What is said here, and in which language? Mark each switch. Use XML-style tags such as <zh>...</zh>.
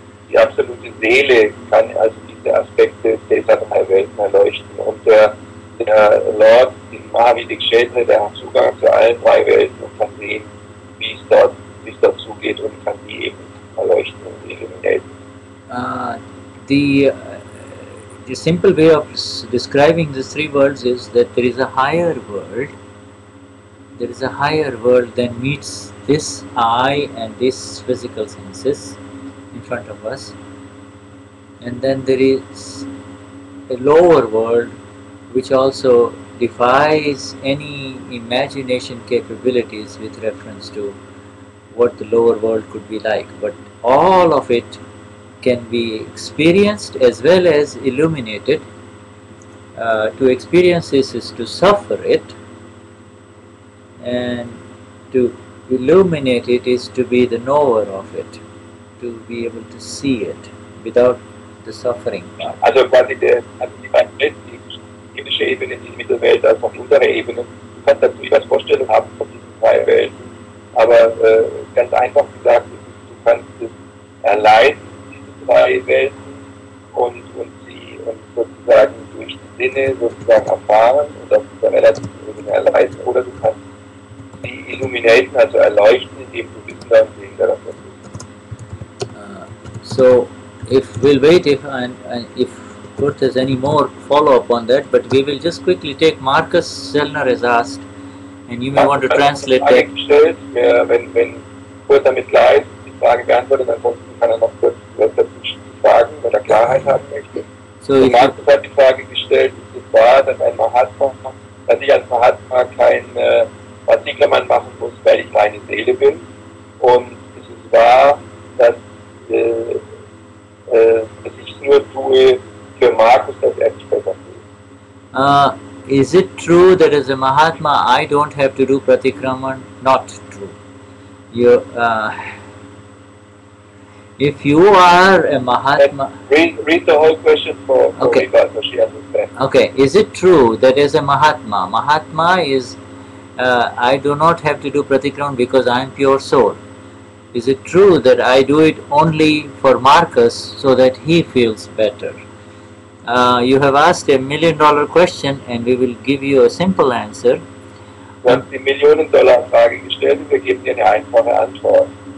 <de>die absolute Seele kann also diese Aspekte dieser drei Welten erleuchten, und der Lord in Mahavida Kshetra, der hat Zugang zu allen drei Welten und kann sehen, wie es dort zugeht, und kann die eben erleuchten und illuminieren.</de> <en>The simple way of describing these three worlds is that there is a higher world. There is a higher world than meets this eye and this physical senses in front of us, and then there is a lower world which also defies any imagination capabilities with reference to what the lower world could be like, but all of it can be experienced as well as illuminated. To experience this is to suffer it, and to illuminate it is to be the knower of it, to be able to see it without the suffering part.</en> <de>Also quasi die beiden Welten, die himmlische Ebene, die Mittelwelt, als auch die untere Ebene. Du kannst dazu etwas Vorstellung haben von diesen drei Welten, aber ganz einfach gesagt, du kannst es erleiden, diese drei Welten, und sozusagen durch die Sinne sozusagen erfahren und auf dieser relativ erleiden, oder du kannst die illuminaten, also erleuchten, indem du wissen darfst, sehen darfst.</de> <en>So if we'll wait if Kurt has any more follow-up on that, but we will just quickly take Marcus Sellner has asked, and you may want to translate that.</en> <de>Gestellt, wenn Kurt damit klar ist, die Frage beantwortet, ansonsten kann er noch kurz dazwischen fragen, wenn er Klarheit haben möchte.</de> <en>So</en> <de>Marcus hat die Frage gestellt, ist es wahr, dass ein Mahatma, dass ich als Mahatma kein Partikelmann machen muss, weil ich reine Seele bin, und ist es wahr, dass ich es nur tue für Markus, dass er sich besser fühlt.</de> <en>Is it true that as a Mahatma I don't have to do pratikraman? Not true. If you are a Mahatma... Read the whole question for okay. Rika, so she understands. Okay, is it true that as a Mahatma is, I do not have to do pratikraman because I am pure soul? Is it true that I do it only for Marcus so that he feels better? You have asked $1 million question, and we will give you a simple answer.</en> <de>Du hast die Millionen-Dollar-Frage gestellt, und wir geben dir eine einfache Antwort.</de>